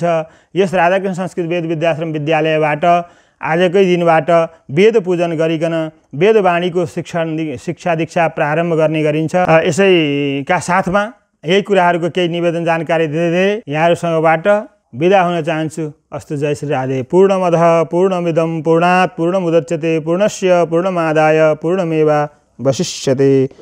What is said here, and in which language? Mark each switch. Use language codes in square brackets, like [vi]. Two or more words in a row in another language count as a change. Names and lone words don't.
[ne] यस राधाकृष्ण संस्कृत वेद विद्याश्रम विद्यालयबाट आजकै दिनबाट वेद पूजन गरिकन वेदवाणीको शिक्षा दीक्षा प्रारम्भ गर्ने गरिन्छ। यसैका साथमा यही कुराहरूको केही निवेदन जानकारी दिँदै यहाँहरूसँगबाट बिदा हुन चाहन्छु। अस्तु, जय श्री राधे। [sa] पूर्णमदः पूर्णमिदं पूर्णात् पूर्णमुदच्यते पूर्णस्य पूर्णमादाय पूर्णमेवावशिष्यते।